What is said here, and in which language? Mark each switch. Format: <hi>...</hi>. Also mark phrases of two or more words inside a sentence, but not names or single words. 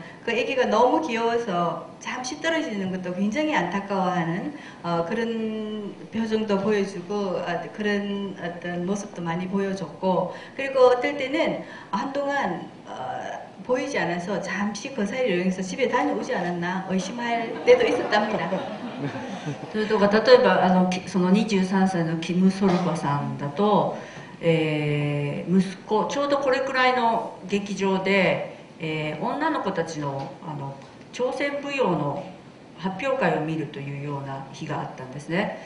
<ko>그 아기가 너무 귀여워서 잠시 떨어지는 것도 굉장히 안타까워하는 그런 표정도 보여주고 그런 어떤 모습도 많이 보여줬고, 그리고 어떨 때는 한동안 보이지 않아서 잠시 그 사이를 여행해서 집에 다녀오지 않았나 의심할 때도 있었답니다.</ko> <ja>それとか例えばその23歳のキム・ソルバさんだと、息子ちょうどこれくらいの劇場で、女の子たちの朝鮮舞踊の発表会を見るというような日があったんですね。</ja>